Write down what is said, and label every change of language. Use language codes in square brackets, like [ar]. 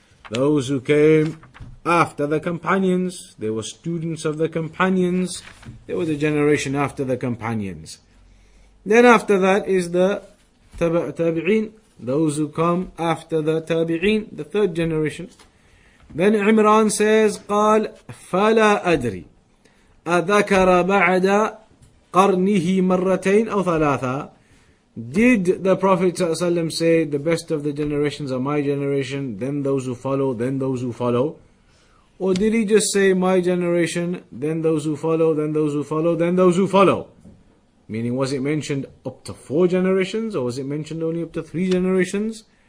[en] Those who came after the companions, they were students of the companions, they were the generation after the companions. Then after that is the tabi'een, those who come after the tabi'een, the third generation. Then Imran says, [ar] قال فلا أدري أذكر بعد قرنه مرتين أو ثلاثة. [en] Did the Prophet ﷺ say the best of the generations are my generation, then those who follow, then those who follow? Or did he just say my generation, then those who follow, then those who follow, then those who follow? Meaning, was it mentioned up to 4 generations, or was it mentioned only up to 3 generations?